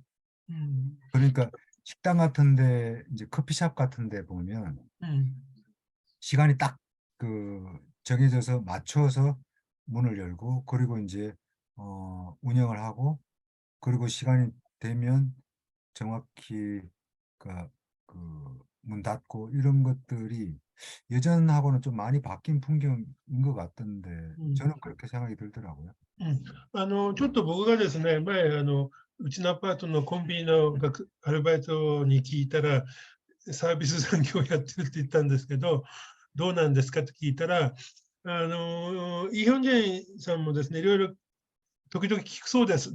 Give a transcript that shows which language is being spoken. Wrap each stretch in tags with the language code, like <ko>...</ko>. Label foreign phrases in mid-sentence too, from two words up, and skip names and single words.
<ko>그러니까 식당 같은데 이제 커피숍 같은데 보면 시간이 딱 정해져서 맞춰서 문을 열고 그리고 이제 운영을 하고 그리고 시간이 되면 정확히 문 닫고 이런 것들이 예전하고는 좀 많이 바뀐 풍경인 것 같던데 저는 그렇게 생각이 들더라고요.</ko> <ja>ちょっと僕がですね、前、うちのアパートのコンビニのアルバイトに聞いたら、サービス産業やってるって言ったんですけど、どうなんですかって聞いたら、イ・ヒョンジェンさんもですね、いろいろ時々聞くそうです。</ja>